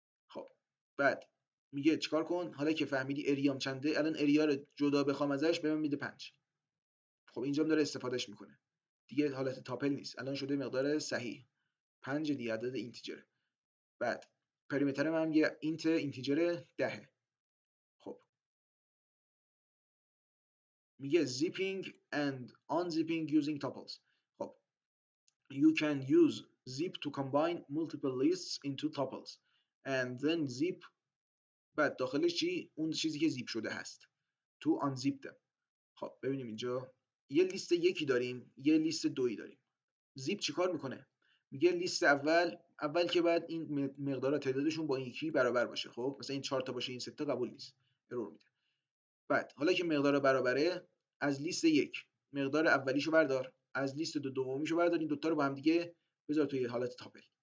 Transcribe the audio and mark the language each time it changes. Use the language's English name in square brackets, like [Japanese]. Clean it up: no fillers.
[Persian] خب بعد میگه چیکار کن؟ حالا که فهمیدی اریام چنده، الان اریا رو جدا بخوام ازش، به من میده 5. خب اینجا داره استفادهش میکنه دیگه، حالت تاپل نیست، الان شده مقدار صحیح 5 دیگه، عدد اینتیجره. بعد پریمتر من یه اینتیجر 10. خب میگه [English] zipping and unzipping using tuples. خب you can use zip to combine multiple lists into tuples and then zip. [Persian] بعد داخلش چی؟ اون چیزی که زیپ شده هست [English] to unzip them. [Persian] خب ببینیم اینجا یه لیست یکی داریم، یه لیست دویی داریم. زیپ چیکار میکنه؟ میگه لیست اول که بعد این مقدار تعدادشون با این یکی برابر باشه. خب مثلا این 4 تا باشه، این 3 تا قبول نیست، ارور میده. بعد حالا که مقدار برابره، از لیست یک مقدار اولیشو بردار، از لیست دومیشو بردار، این دوتا رو با هم دیگه بذار توی حالت تاپل.